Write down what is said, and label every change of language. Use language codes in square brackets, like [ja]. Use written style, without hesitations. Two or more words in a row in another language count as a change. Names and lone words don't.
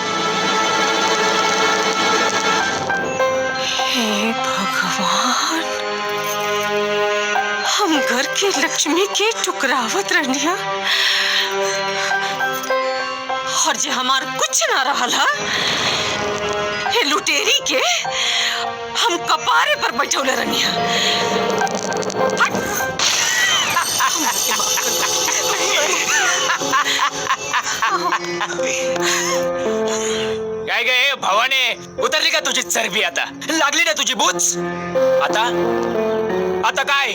[bho] हे भगवान, हम घर की लक्ष्मी के टुकरावत रहनिया और जे हमार कुछ ना रहला, हे लुटेरी के हम कपारे पर बैठौले रहनिया। [mr] काय गे भावाने, उतरली का तुझी चरबी? आता लागली ना तुझी बूच? आता आता काय?